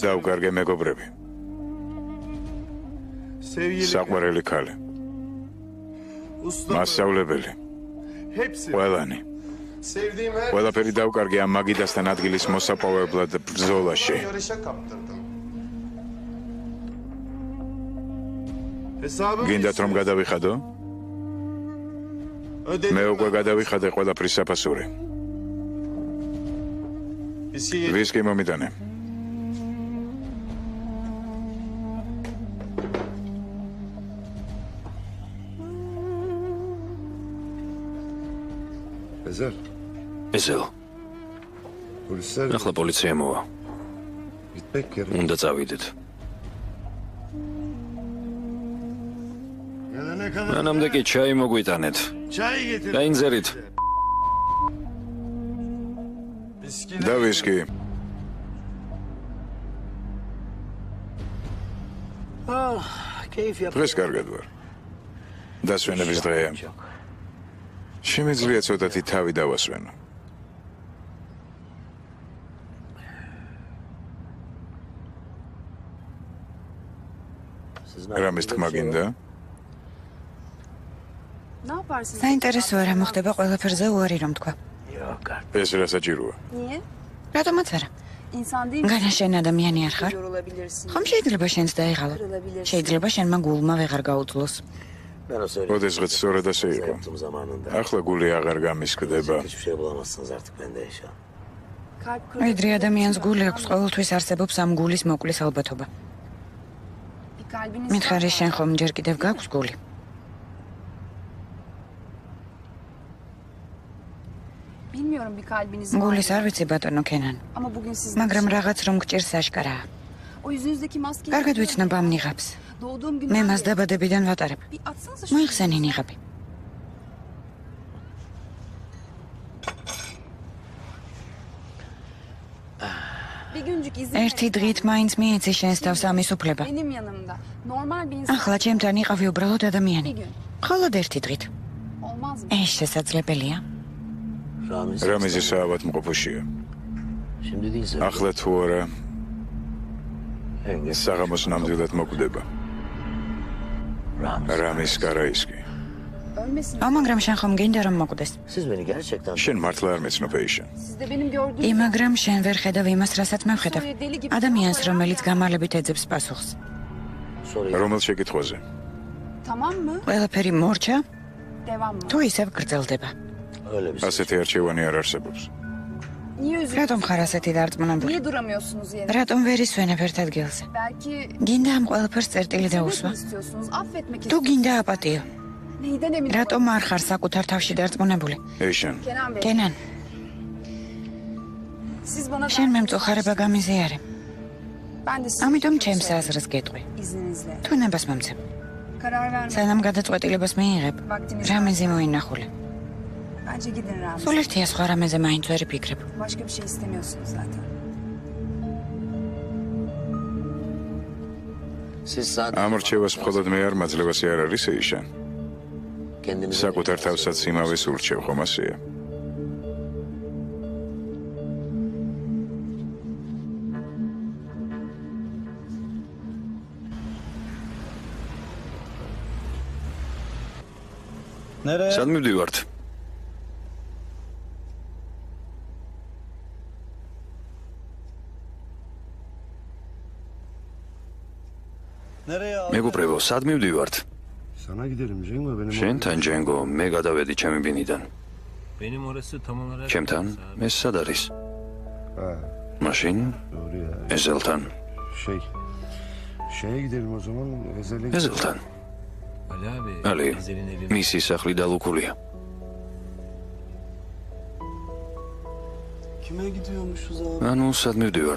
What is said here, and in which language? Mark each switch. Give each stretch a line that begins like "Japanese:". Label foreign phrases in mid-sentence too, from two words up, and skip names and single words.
Georgian: დავკარგე მეგობრები
Turkish: sevgili
Georgian: საყვარელი ქალი
Turkish: usta,
Georgian: მასწავლებელი
Turkish: hepsi.
Georgian: ყველანი
Turkish: Sevdiğim her
Georgian: ყველაფერი დავკარგე ამ მაგიდასთან ადგილის მოსაპოვებლად ბრძოლაში
Turkish: yarışa kaptırdım. Hesabımı
Georgian: გინდათ რომ გადავიხადო
Turkish: ödedim.
Georgian: მე უკვე გადავიხადე ყველაფრის საფასური
Turkish: Viski
Georgian: ვისკი მომიტანე
Turkish: Ezel,
Georgian: ესელ,
Turkish: polisler
Georgian: ახლა პოლიცია მოვა.
Turkish: gitmek yerine.
Georgian: უნდა წავიდეთ.
Turkish: Gelene kadar
Georgian: მანამდე კი ჩაი მოგვიტანეთ.
Turkish: çay getir. გაინზერით. Viski
Georgian: და ვისკი დღეს კარგად ვარ დასვენების დღეა შემიძლია ცოტათი თავი დავასვენო რამის თქმა გინდა
Turkish: Ne yaparsınız?
Georgian: საინტერესოა რა მოხდება ყველაფერზე უარი რომ თქვა. ეს რა საჭიროა
Turkish: Niye?
Georgian: რატომაც არა?
Turkish: İnsan değil mi?
Georgian: განა შენ ადამიანი არ ხარ?
Turkish: Yorulabilirsin.
Georgian: ხომ შეიძლება შენც დაიღალო?
Turkish: Kırılabilirsin.
Georgian: შეიძლება შენმა გულმა ვეღარ გაუძლოს.
Turkish: Ben o söylediğim
Georgian: ოდესღაც სწორად ასე იყო
Turkish: yaptığım zamanında
Georgian: ახლა გული აღარ გამისკდება
Turkish: hiçbir şey bulamazsınız artık bende yaşa. Kalp
Georgian: ვიდრე ადამიანს გული აქვს, ყოველთვის არსებობს ამ gulis მოკლის ალბათობა.
Turkish: Bir kalbiniz
Georgian: მითხარი შენ ხომ ჯერ კიდევ გაქვს გული?
Turkish: Bilmiyorum bir kalbiniz var.
Georgian: გულის არ ვიცი ბატონო ქენან,
Turkish: Ama bugün siz
Georgian: მაგრამ რაღაც რომ გჭირს აშკარაა.
Turkish: o yüzünüzdeki maskeyi
Georgian: კარგად ვიცნობ ამ ნიღაბს.
Turkish: doğduğum gün
Georgian: მე მას დაბადებიდან ვატარებ.
Turkish: bir atsanıza şu
Georgian: მოიხსენი ნიღაბი.
Turkish: bir güncük izin
Georgian: ერთი
Turkish: verin.
Georgian: დღით მაინც მიეცი შენს თავს ამის უფლება.
Turkish: Benim yanımda. Normal bir insan
Georgian: ახლა ჩემთან იყავი უბრალოდ ადამიანი.
Turkish: bir gün.
Georgian: მხოლოდ ერთი დღით.
Turkish: Olmaz mı?
Georgian: ეს შესაძლებელია?
Turkish: Ramiz
Georgian: რამიზი საავადმყოფოშია
Turkish: şimdi değilse
Georgian: ახლა თუ არა
Turkish: Engel.
Georgian: საღამოს ნამდვილად მოკვდება
Turkish: Ramiz.
Georgian: რამის კარაისკი
Turkish: Ölmesin.
Georgian: აუ მაგრამ შენ ხომ გინდა რომ მოკვდეს?
Turkish: Siz beni gerçekten
Georgian: შენ მართლა არ მეცნობ ეიშა
Turkish: Siz de benim gördüğüm
Georgian: მაგრამ შენ ვერ ხედავ იმას, რასაც მე ვხედავ. ადამიანს, რომელიც გამალებით ეძებს პასუხს.
Turkish: soruyu
Georgian: რომელ შეკითხვაზე
Turkish: tamam mı?
Georgian: ყველაფერი მორჩა,
Turkish: Devam mı?
Georgian: თუ ისევ გრძელდება.
Turkish: öyle bir şey.
Georgian: ასეთი არჩევანი არ არსებობს
Turkish: Niye üzülüyorsunuz?
Georgian: რატომ ხარ ასეთი დარწმუნებული?
Turkish: Niye duramıyorsunuz yerine?
Georgian: რატომ ვერ ისვენებ ერთ ადგილზე?
Turkish: Belki
Georgian: გინდა ამ ყველაფერს წერტილი
Turkish: sevmek
Georgian: დაუსვა?
Turkish: mi istiyorsunuz? Affetmek
Georgian: თუ
Turkish: istiyorsunuz.
Georgian: გინდა აპატიო,
Turkish: Neyden emin
Georgian: რატომ არ ხარ საკუთარ თავში დარწმუნებული? ეიშან
Turkish: Kenan Bey,
Georgian: კენან,
Turkish: siz bana
Georgian: შენ მე მწუხარება გამიზიარე.
Turkish: ben de sizin
Georgian: ამიტომ
Turkish: fikrini
Georgian: ჩემს
Turkish: söyleyeyim,
Georgian: აზრს გეტყვი.
Turkish: izninizle.
Georgian: თუ ნებას მომცემ,
Turkish: Karar verme.
Georgian: სანამ გადაწყვეტილებას მიიღებ, რამეზე მოინახული.
Turkish: Bence gidin Ramiz.
Georgian: სულ ერთია სხვა რამეზე მაინც ვერ ფიქრებ.
Turkish: Başka bir şey istemiyorsunuz zaten. Siz sadece
Georgian: ამ რჩევას მხოლოდ მე არ მაძლევასი არ არის ეიშან
Turkish: kendinize
Georgian: საკუთარ თავსაც იმავეს ურჩევ ხომ ასეა სად მივდივართ? მეგობრებო, სად მივდივართ?
Turkish: Sana gidelim Cengo benim.
Georgian: შენთან ჯენგო, მე გადავედი ჩემი ბინიდან.
Turkish: Benim orası tam olarak...
Georgian: ჩემთან? ეს სად არის?
Turkish: Ha,
Georgian: მაშინ
Turkish: doğru ya.
Georgian: ეზელთან.
Turkish: Şeye gidelim o zaman. Ezel'e
Georgian: ეზელთან.
Turkish: Ali abi,
Georgian: ალი,
Turkish: Ezel'in evi...
Georgian: მისი სახლი დალუქულია.
Turkish: Kime gidiyormuşuz abi?
Georgian: ანუ სად მივდივართ?